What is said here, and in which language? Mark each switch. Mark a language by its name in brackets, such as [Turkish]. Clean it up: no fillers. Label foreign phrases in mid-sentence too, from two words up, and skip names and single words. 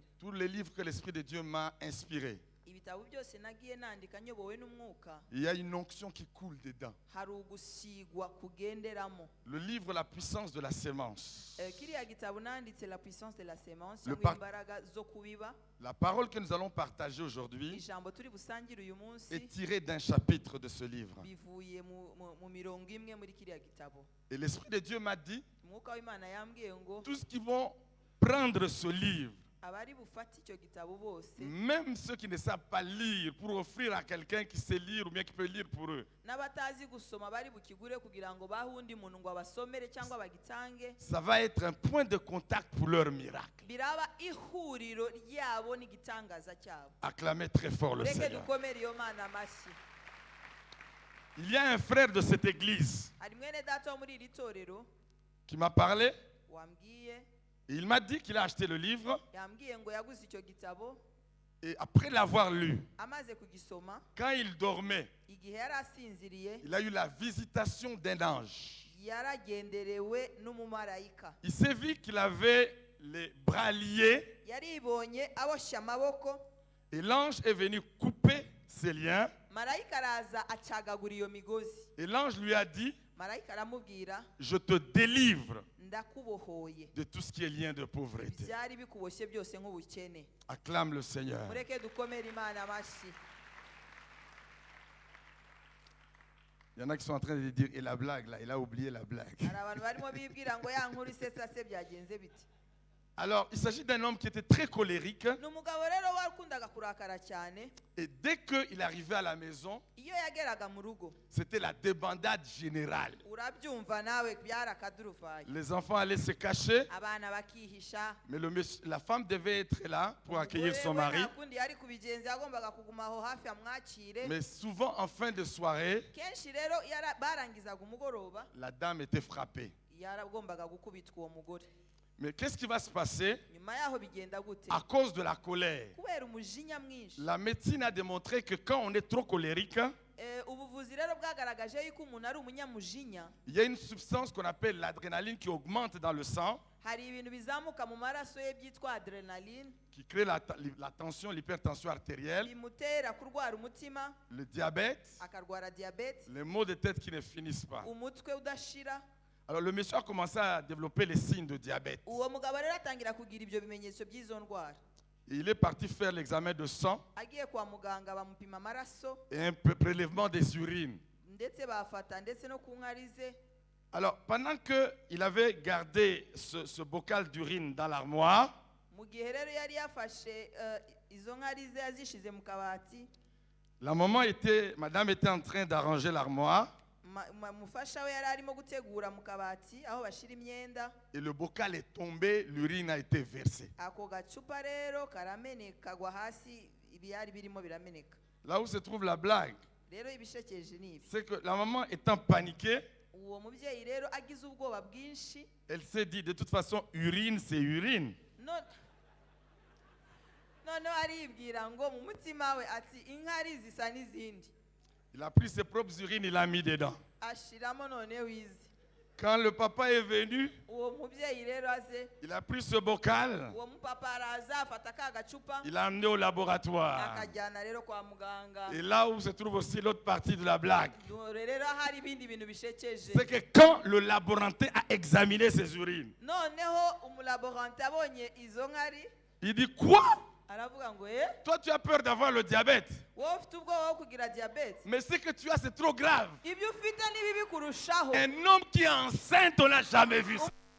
[French] Tous les livres que l'Esprit de Dieu m'a inspirés, [Kinyarwanda] Ibitabo byose nagiye nandika nyobowe n'umwuka, [French] il y a une onction qui coule dedans. [Kinyarwanda] hari ugusigwa kugenderamo. [French] Le livre La puissance de la sémence. [Kinyarwanda] Kiriya gitabo nanditse La puissance de la sémence [French] Le [Kinyarwanda] cyangwa imbaraga zo kubiba. [French] La parole que nous allons partager aujourd'hui [Kinyarwanda] Ijambo turi busangire uyu munsi [French] est tirée d'un chapitre de ce livre. [Kinyarwanda] bivuye mu mirongo imwe muri kiriya gitabo. [French] Et l'Esprit de Dieu m'a dit, [Kinyarwanda] Umwuka w'Imana yambwiye ngo [French] tous qui vont prendre ce livre, [Kinyarwanda] abari bufata icyo gitabo bose, [French] même ceux qui ne savent pas lire, pour offrir à quelqu'un qui sait lire ou bien qui peut lire pour eux, [Kinyarwanda] n'abatazi gusoma bari bukigure kugira ngo bahe undi muntu ngo abasomere cyangwa bagitange, [French] ça va être un point de contact pour leur miracle. [Kinyarwanda] biraba ihuriro ryabo n'igitangaza cyabo. [French] Acclamez très fort le [Kinyarwanda] Reke [French] Seigneur. [Kinyarwanda] dukomere iyo Mana amashyi. [French] Il y a un frère de cette église [Kinyarwanda] Hari mwene data wo muri iri torero [French] qui m'a parlé [Kinyarwanda] wambwiye, [French] et il m'a dit qu'il a acheté le livre [Kinyarwanda] yambwiye ngo yaguze icyo gitabo, [French] et après l'avoir lu, [Kinyarwanda] amaze kugisoma, [French] quand il dormait, [Kinyarwanda] igihe yari asinziriye [French] il a eu la visitation d'un ange. [Kinyarwanda] yaragenderewe n'umumarayika. [French] Il s'est vu qu'il avait les bras liés [Kinyarwanda] Yaribonye aboshye amaboko, [French] et l'ange est venu couper ses liens [Kinyarwanda] marayika araza acagagura iyo migozi. [French] et l'ange lui a dit, [Kinyarwanda] Marayika aramubwira, [French] je te délivre [Kinyarwanda] ndakubohoye [French] de tout ce qui est lien de pauvreté. [Kinyarwanda] ibyari bikuboshye byose nk'ubukene. [French] Acclame le Seigneur. [Kinyarwanda] Mureke dukomere Imana amashyi. [French] Il y en a qui sont en train de dire, et la blague là, il a oublié la blague. [Kinyarwanda] Hari abantu barimo bibwira ngo ya nkuru isetsa se byagenze biti. [French] Alors, il s'agit d'un homme qui était très colérique [Kinyarwanda] Ni umugabo rero wakundaga kurakara cyane, [French] et dès qu'il arrivait à la maison, [Kinyarwanda] iyo yageraga mu rugo [French] c'était la débandade générale. [Kinyarwanda] urabyumva nawe byarakaduruvaye, [French] Les enfants allaient se cacher, [Kinyarwanda] abana bakihisha, [French] mais la femme devait être là pour accueillir son mari. [Kinyarwanda] nta kundi yari kubigenza, yagombaga kuguma aho hafi amwakire. [French] Mais souvent, en fin de soirée, [Kinyarwanda] Kenshi rero barangizaga umugoroba [French] la dame était frappée. [Kinyarwanda] yaragombaga gukubitwa uwo mugore. [French] Mais qu'est-ce qui va se passer? [Kinyarwanda] Nyuma yaho bigenda gute? [French] À cause de la colère. [Kinyarwanda] Kubera umujinya mwinshi. [French] La médecine a démontré que quand on est trop colérique, [Kinyarwanda] Ubuvuzi rero bwagaragaje yuko umuntu ari umunyamujinya, [French] il y a une substance qu'on appelle l'adrénaline qui augmente dans le sang, [Kinyarwanda] hari ibintu bizamuka mu maraso ye byitwa adrenaline, [French] qui crée la tension, l'hypertension artérielle, [Kinyarwanda] bimutera kurwara umutima, [French] le diabète, [Kinyarwanda] akarwara diabete, [French] les maux de tête qui ne finissent pas. [Kinyarwanda] umutwe udashira. [French] Alors le monsieur a commencé à développer les signes de diabète. [Kinyarwanda] Uwo mugabo rero atangira kugira ibyo bimenyetso by'izo ndwara. [French] Et il est parti faire l'examen de sang [Kinyarwanda] Agiye kwa muganga bamupima amaraso [French] et un prélèvement des urines. [Kinyarwanda] ndetse bafata ndetse no ku nkari ze. [French] Alors pendant qu'il avait gardé ce bocal d'urine dans l'armoire, [Kinyarwanda] Mu gihe rero yari yafashe izo nkari ze yazishize mu kabati, [French] la madame était en train d'arranger l'armoire [Kinyarwanda] mufasha we yari arimo gutegura mu kabati aho bashira imyenda. [French] et le bocal est tombé, l'urine a été versée. [Kinyarwanda] Ako gacupa rero karameneka kagwa hasi, ibyari birimo birameneka. [French] Là où se trouve la blague, [Kinyarwanda] Rero ibishekeje ni ibi, [French] c'est que la maman étant paniquée, [Kinyarwanda] uwo mubyeyi rero agize ubwoba bwinshi, [French] elle s'est dit de toute façon urine c'est urine. [Kinyarwanda] noneho aribwira ngo mu mutima we ati inkari zisa n'izindi. [French] Il a pris ses propres urines, il a mis dedans. [Kinyarwanda] Ashiramo noneho izi. [French] Quand le papa est venu, [Kinyarwanda] Uwo mubyeyi rero aze, [French] il a pris ce bocal, [Kinyarwanda] uwo mupapa araza afata ka gacupa [French] il l'a amené au laboratoire. [Kinyarwanda] akajyana rero kwa muganga. [French] Et là où se trouve aussi l'autre partie de la blague, [Kinyarwanda] Dore rero hari ibindi bintu bishekeje. [French] c'est que quand le laborantin a examiné ses urines, [Kinyarwanda] Noneho umulaborante abonye izo nkari [French] il dit quoi? [Kinyarwanda] aravuga ngo [French] Toi tu as peur d'avoir le diabète, [Kinyarwanda] wowe ufite ubwoba bwo kugira diabete, [French] mais ce que tu as c'est trop grave. [Kinyarwanda] ibyo ufite ni bibi kurushaho. [French] Un homme qui est enceinte, on n'a jamais vu ça.